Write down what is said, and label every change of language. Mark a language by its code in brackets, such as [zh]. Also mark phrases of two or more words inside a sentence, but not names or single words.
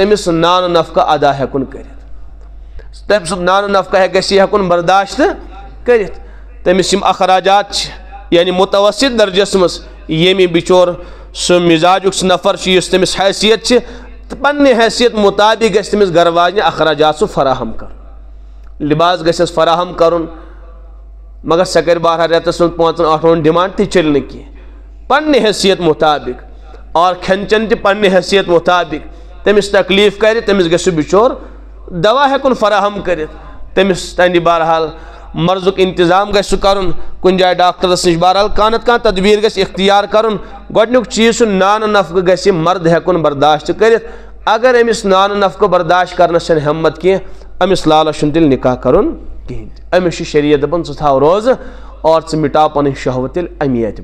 [ks] تٔمِس نان نفقہ ادا ہیکُن کٔرِتھ تٔمۍ سُنٛد نان نفقہ گژھِ یہِ ہیکُن برداشت کٔرِتھ تٔمِس یِم اخراجات چھِ یعنی متوسط درجس مز ییٚمہِ بچور سُہ مزاجُک سُہ نفر چھُ یُس تٔمِس حیثیت چھِ تہٕ پننہِ حیثیت مطابق گژھِ تٔمِس گھر واجنہِ اخراجات سُہ فراہم کرُن لباس گژھٮ۪س فراہم کرُن مگر سہ کر بہرحال رٮ۪تس منٛز 5-8 ڈِمانڈ تہِ چلہِ نہٕ کینٛہہ پننہِ حیثیت مطابق اور کھٮ۪ن چٮ۪ن تہِ پننہِ حیثیت مطابق تٔمِس تکلیٖف کرِ تٔمِس گژھِ سُہ بچور دوا ہیکُن فراہم کٔرِتھ تٔمِس تانہِ بہرحال مرضُک انتظام گژھِ سُہ کرُن کُنہِ جایہِ ڈاکٹرس نِش بہرحال کانٛہہ نتہٕ کانٛہہ تدبیٖر گژھِ اختیار کرُن گۄڈنیُک چیٖز چھُ نان نفقہٕ گژھِ مرد ہیکُن برداشت کٔرِتھ اگر أمِس نان نفقہٕ برداشت کرنس چھنہٕ ہمت کینٛہہ أمِس لالہ چھُنہٕ تیٚلہِ نکاح کرُن کہیٖنۍ تہِ أمِس چھُ شریعت دپان ژٕ تھاو روزٕ اور ژٕ مٹاو پنٕنۍ شہوت تیٚلہِ امی